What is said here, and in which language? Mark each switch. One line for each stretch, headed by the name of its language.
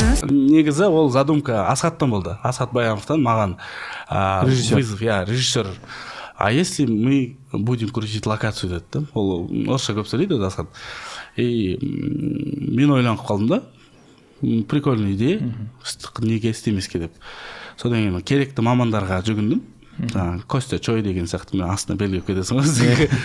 Kazakh: Негізі ол задумка Асхаттан болды. Асхат Баяновтан маған вызов, режиссер.
Russian: А если мы будем крутить локацию деді.
Kazakh: Ол орысша көп сөйлейді Асхат. И мен ойланып қалдым да.
Russian: Прикольный идея.
Kazakh: Неге істемеске деп. Содан кейін керекті мамандарға жүгіндім. Костя Чой деген сияқты мен астына белгілеп кетесің ғой.